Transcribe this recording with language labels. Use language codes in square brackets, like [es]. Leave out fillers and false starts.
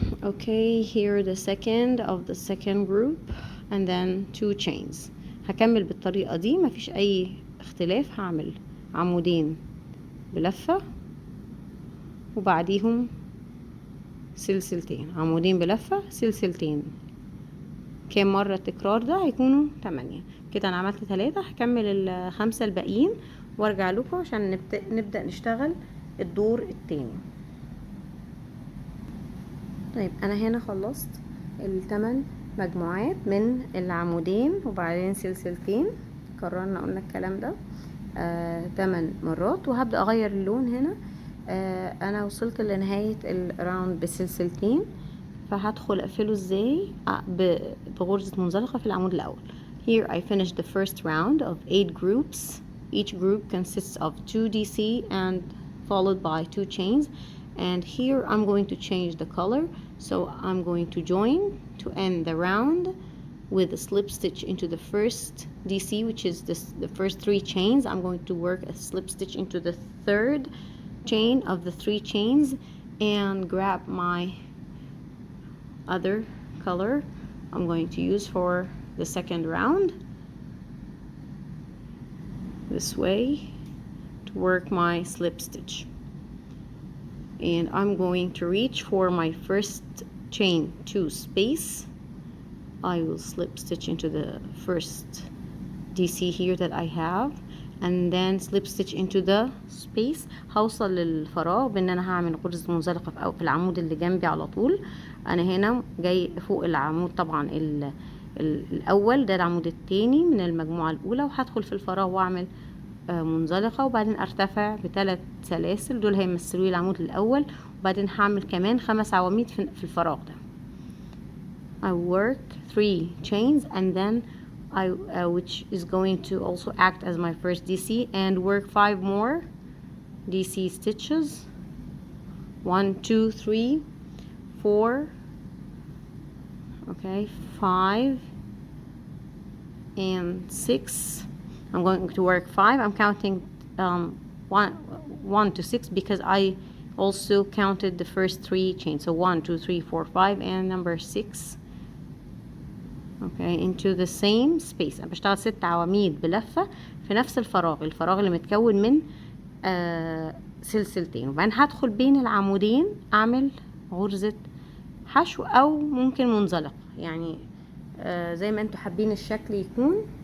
[en] Okay, here the second of the second group, and then 2 chains. [ar] هكمل بالطريقة دي، مفيش اي اختلاف. هعمل عمودين بلفة وبعديهم سلسلتين، عمودين بلفة سلسلتين. كام مرة التكرار ده؟ هيكونوا 8. كده انا عملت 3. هكمل ال5 الباقيين وارجع لكم عشان نبدأ نشتغل الدور التاني. طيب انا هنا خلصت ال8 مجموعات من العمودين وبعدين سلسلتين، كررنا قلنا الكلام ده 8 مرات، وهبدأ اغير اللون. هنا انا وصلت لنهاية الراوند بسلسلتين، فهدخل اقفله ازاي؟ بغرزة منزلقة في العمود الاول. [en] Here I finished the first round of 8 groups. Each group consists of 2 DC and followed by 2 chains, and here I'm going to change the color, so I'm going to join to end the round with a slip stitch into the first DC, which is the first 3 chains. I'm going to work a slip stitch into the third chain of the 3 chains and grab my other color I'm going to use for the second round this way to work my slip stitch. And I'm going to reach for my first chain 2 space. I will slip stitch into the first DC here that I have, and then slip stitch into the space. [ar] هوصل للفراغ بان انا هعمل غرزة منزلقة في العمود اللي جنبي على طول. انا هنا جاي فوق العمود طبعا الاول، ده العمود التاني من المجموعة الاولى، وهدخل في الفراغ واعمل منزلقة، وبعدين ارتفع ب3 سلاسل، دول هيمثلوا لي العمود الاول، وبعدين هعمل كمان 5 عواميد في الفراغ ده. [en] I work 3 chains and then which is going to also act as my first DC, and work 5 more DC stitches. 1 2 3 4, okay, 5 and 6. I'm going to work 5. I'm counting 1 to 6 because I also counted the first 3 chains, so 1 2 3 4 5 and number 6. okay, into the same space. [ar] انا بشتغل 6 عواميد بلفة في نفس الفراغ اللي متكون من سلسلتين، وبعدين هدخل بين العمودين اعمل غرزة حشو او ممكن منزلق، يعني زي ما انتوا حابين الشكل يكون.